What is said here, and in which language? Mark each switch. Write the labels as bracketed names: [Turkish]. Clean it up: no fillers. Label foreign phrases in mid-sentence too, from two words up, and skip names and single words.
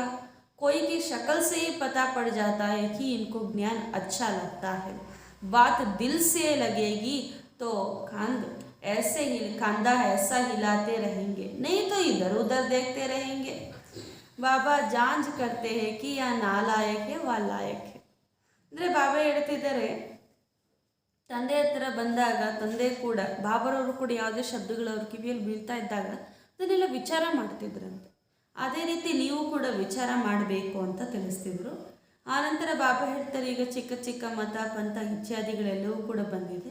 [Hindi] कोई की शक्ल से ही पता पड़ जाता है कि इनको ज्ञान अच्छा लगता है. बात दिल से लगेगी तो कंधा ऐसा हिलाते रहेंगे, नहीं तो इधर उधर देखते रहेंगे. बाबा जांच करते हैं कि यह नालायक है व लायक है. [Kannada] ಅಂದರೆ ಬಾಬಾ ಹೇಳ್ತಿದ್ದಾರೆ, ತಂದೆ ಹತ್ರ ಬಂದಾಗ ತಂದೆ ಕೂಡ ಬಾಬರವರು ಕೂಡ ಯಾವುದೇ ಶಬ್ದಗಳು ಅವ್ರ ಕಿವಿಯಲ್ಲಿ ಬೀಳ್ತಾ ಇದ್ದಾಗ ಅದನ್ನೆಲ್ಲ ವಿಚಾರ ಮಾಡ್ತಿದ್ರಂತೆ. ಅದೇ ರೀತಿ ನೀವು ಕೂಡ ವಿಚಾರ ಮಾಡಬೇಕು ಅಂತ ತಿಳಿಸ್ತಿದ್ರು. ಆನಂತರ ಬಾಬಾ ಹೇಳ್ತಾರೆ, ಈಗ ಚಿಕ್ಕ ಚಿಕ್ಕ ಮತ ಪಂಥ ಇತ್ಯಾದಿಗಳೆಲ್ಲವೂ ಕೂಡ ಬಂದಿದೆ.